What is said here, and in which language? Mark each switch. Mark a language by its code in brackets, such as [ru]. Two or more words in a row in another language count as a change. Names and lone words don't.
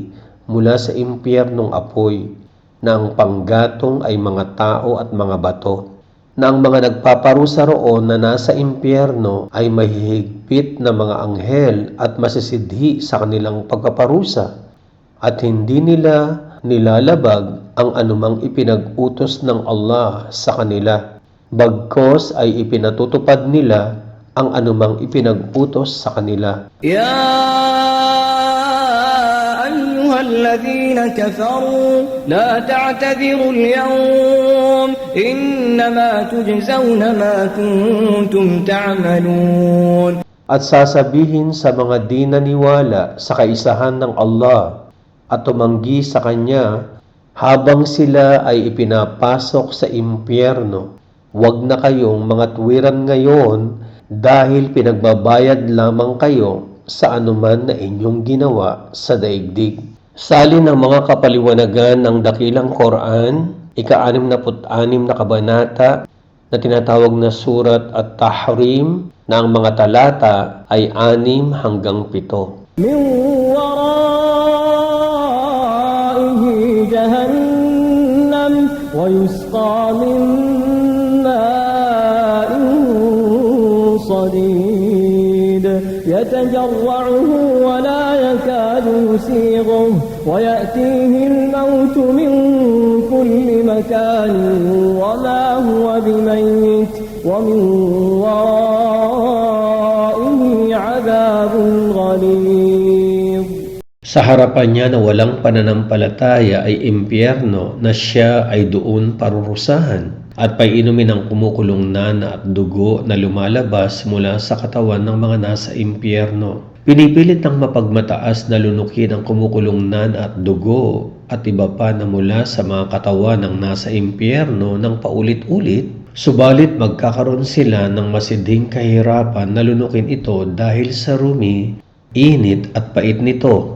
[tl] mula sa impyernong apoy, na ang panggatong ay mga tao at mga bato, na ang mga nagpaparusa roon na nasa impyerno ay mahihigpit na mga anghel at masisidhi sa kanilang pagpaparusa, at hindi nila nilalabag ang anumang ipinag-utos ng Allah sa kanila, bagkos ay ipinatutupad nila ang anumang ipinag-utos sa kanila. [ar] الذين كفروا لا تعتذروا اليوم إنما تجزون ما كنتم تعملون. [tl] At sasabihin sa mga di naniwala sa kaisahan ng Allah at tumanggi sa Kanya habang sila ay ipinapasok sa impyerno, huwag na kayong mga tuwiran ngayon dahil pinagbabayad lamang kayo sa anuman na inyong ginawa sa daigdig. Salin ng mga kapaliwanagan ng dakilang Quran, 66 na kabanata na tinatawag na Surat At-Tahrim, na ang mga talata ay 6 hanggang 7. [ar] من يسقى من ماء صديد يتجرعه ولا يكاد يسيغه ويأتيه الموت من كل مكان وما هو بميت ومن ورائه عذاب غليظ. [tl] Sa harapan niya na walang pananampalataya ay impyerno na siya ay doon parurusahan at painumin ng kumukulong nana at dugo na lumalabas mula sa katawan ng mga nasa impyerno. Pinipilit ng mapagmataas na lunukin ang kumukulong nana at dugo at iba pa na mula sa mga katawan ng nasa impyerno ng paulit-ulit, subalit magkakaroon sila ng masidhing kahirapan na lunukin ito dahil sa rumi, init at pait nito.